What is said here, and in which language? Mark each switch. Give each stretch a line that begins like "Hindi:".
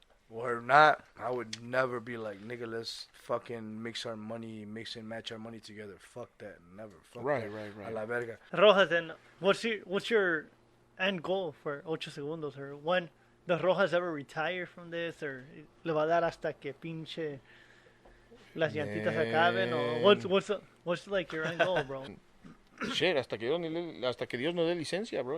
English: Or not, I would never be like, nigga, let's fucking mix and match our money together. Fuck that, never. Fuck Right, that. right.
Spanish: A la verga.
English: Rojas, and what's your end goal for 8 Segundos? Or when does Rojas ever retire from this?
Spanish: Or le va a dar hasta que pinche las llantitas acaben?
English: Or what's like your end goal, bro?
Spanish: Shit, hasta que Dios nos dé licencia, bro.